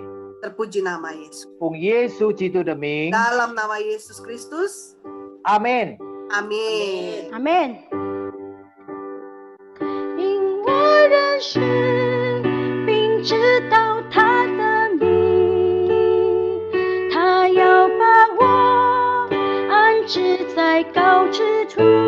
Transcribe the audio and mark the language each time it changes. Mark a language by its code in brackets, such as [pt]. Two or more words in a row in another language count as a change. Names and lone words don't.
[id] Terpuji nama Yesus. [zh] 奉耶稣基督的名， [id] Dalam nama Yesus Kristus, [zh] 阿门。 [id] amin. [en] Amen. [zh] 因我认识并知道他的名，他要把我安置在高之处。